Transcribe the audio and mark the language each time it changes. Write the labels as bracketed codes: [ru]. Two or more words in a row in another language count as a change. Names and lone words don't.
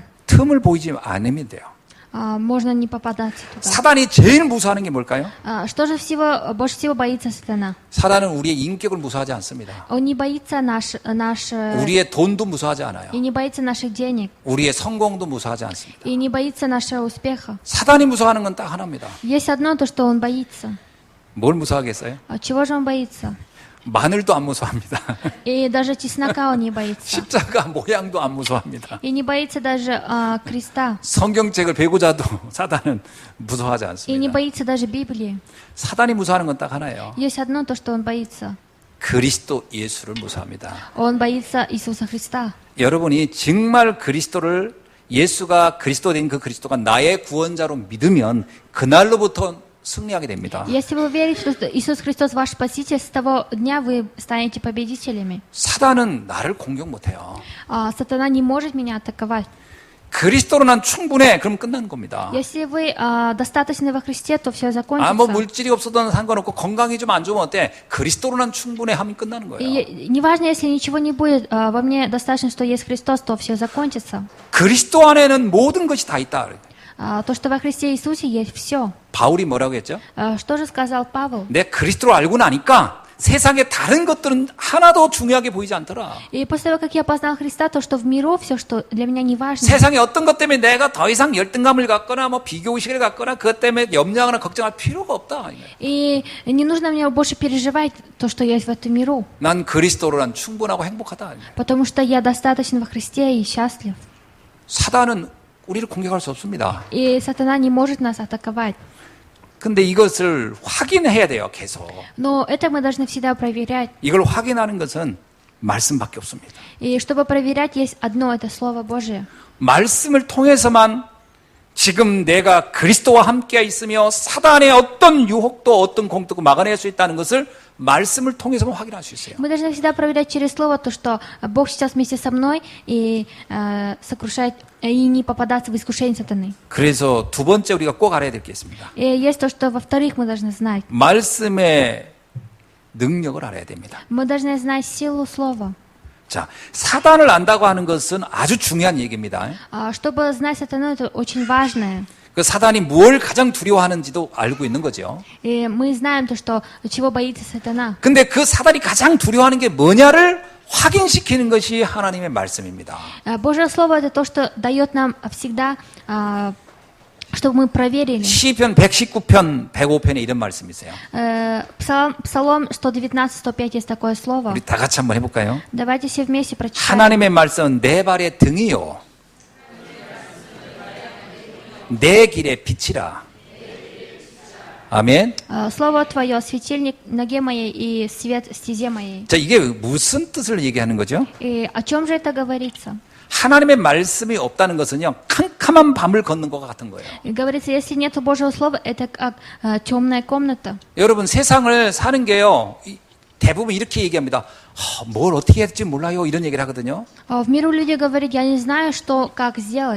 [ko] 틈을 보이지 않으면 돼요. [ru] Можно не попадаться туда. [ko] 사단이 제일 무서워하는 게 뭘까요? [ru] Что же больше всего боится сатана? [ko] 사단은 우리의 인격을 무서워하지 않습니다. [ru] Он не боится [ko] 우리의 돈도 무서워하지 않아요. [ru] и не боится наших денег, [ko] 우리의 성공도 무서워하지 않습니다. [ru] и не боится нашего успеха. [ko] 사단이 무서워하는 건 딱 하나입니다. [ru] Есть одно, то, что он боится. [ko] 뭘 무서워하겠어요? [ru] Чего же он боится? [ko] 마늘도 안 무서워합니다. [ru] И даже чеснока он не боится. [ko] 십자가 모양도 안 무서워합니다. [ru] И не боится даже креста. [ko] 성경책을 베고자도 사단은 무서워하지 [ru] И не [ko] 않습니다. [ru] боится даже Библии. [ko] 사단이 무서워하는 건 딱 하나예요. [ru] Есть одно, то, что он боится. [ko] 그리스도 예수를 무서워합니다. [ru] Он боится Иисуса Христа. [ko] 여러분이 정말 그리스도를 예수가 그리스도 된 그 그리스도가 나의 구원자로 믿으면 그날로부터 승리하게 됩니다. [ru] Если вы верите, что Иисус Христос ваш Спаситель, с того дня вы станете победителями. [ko] 사단은 나를 공격 못해요. [ru] Сатана не может меня атаковать. [ko] 그리스도로 난 충분해. 그럼 끝나는 겁니다. [ru] Если вы достаточны во Христе, то все [ko] 뭐 [ru] закончится. [ko] 물질이 없어도 상관없고 건강이 좀 안 좋으면 어때? 그리스도로 난 충분해 하면 끝나는 거예요. [ru] И неважно, если ничего не будет, во мне достаточно, что есть Христос, то все закончится. [ko] 그리스도 안에는 모든 것이 다 있다. [ru] То, что во Христе Иисусе есть все. [ko] 바울이 뭐라고 했죠? [ru] Что же сказал Павел? [ko] 내 그리스도를 알고 나니까 세상의 다른 것들은 하나도 중요하게 보이지 않더라. [ru] И после того, как я познал Христа, то, что в миру все, что для меня не важно. [ko] 세상의 어떤 것 때문에 내가 더 이상 열등감을 갖거나 뭐 비교의식을 갖거나 그것 때문에 염려하거나 걱정할 필요가 없다. [ru] И не нужно мне больше переживать то, что есть в этом миру. [ko] 난 그리스도로 난 충분하고 행복하다. [ru] Потому что я достаточно во Христе и счастлив. [ko] 사단은 우리를 공격할 수 없습니다. [ru] И сатана не может нас атаковать. [ko] 근데 이것을 확인해야 돼요, 계속. [ru] Но это мы должны всегда проверять. [ko] 이걸 확인하는 것은 말씀밖에 없습니다. [ru] И чтобы проверять, есть одно, это Слово Божие. [ko] 말씀을 통해서만 지금 내가 그리스도와 함께 있으며 사단의 어떤 유혹도 어떤 공격도 막아낼 수 있다는 것을 말씀을 통해서만 확인할 수 있어요. [ru] Мы должны всегда проверять через Слово то, что Бог сейчас вместе со мной и сокрушает, и не попадаться в искушение сатаны. [ko] 그래서 두 번째 우리가 꼭 알아야 될 게 있습니다. [ru] И есть то, что во-вторых мы должны знать. [ko] 말씀의 능력을 알아야 됩니다. [ru] Мы должны знать силу Слова. [ko] 자, 사단을 안다고 하는 것은 아주 중요한 얘기입니다. [ru] Чтобы знать сатану, это очень важное. [ko] 그 사단이 뭘 가장 두려워하는지도 알고 있는 거죠. [ru] И мы знаем то, что чего боится сатана. [ko] 근데 그 사단이 가장 두려워하는 게 뭐냐를 확인시키는 것이 하나님의 말씀입니다. [ru] Божье Слово это то, что дает нам всегда, чтобы мы проверили. [ko] 시편 119편, 105편에 이런 말씀이 있어요. [ru] Псалом 119, 105 есть такое слово. [ko] 우리 다 같이 한번 해볼까요? [ru] Давайте все вместе прочитаем. [ko] 하나님의 말씀은 내 발의 등이요 내 길의 빛이라. 아멘. [ru] Слово Твое, светильник ноге моей и свет стезе моей. [ko] 자, 이게 무슨 뜻을 얘기하는 거죠? [ru] И о чем же это говорится? [ko] 하나님의 말씀이 없다는 것은요, 캄캄한 밤을 걷는 것 같은 거예요. [ru] И говорится, если нет Божьего Слова, это как темная комната. [ko] 여러분, 세상을 사는 게요, 대부분 이렇게 얘기합니다. 뭘 어떻게 해야 될지 몰라요. 이런 얘기를 하거든요. [ru] В миру люди говорят, я не знаю, что, как сделать.